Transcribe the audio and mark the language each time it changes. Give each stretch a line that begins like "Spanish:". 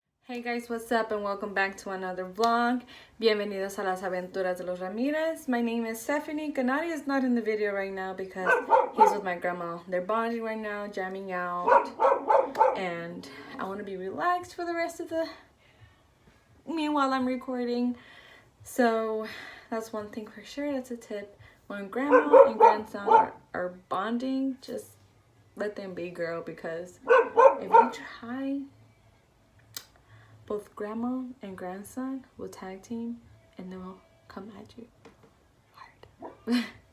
English: Hey guys, what's up and welcome back to another vlog.
Spanish: Bienvenidos a las aventuras de los Ramirez.
English: My name is Stephanie. Gennady is not in the video right now because he's with my grandma. They're bonding right now, jamming out, and I want to be relaxed for the rest of the meanwhile I'm recording. So that's one thing for sure. That's a tip. When grandma and grandson are bonding, just let them be, girl, because if you try, both grandma and grandson will tag team and they'll come at you hard.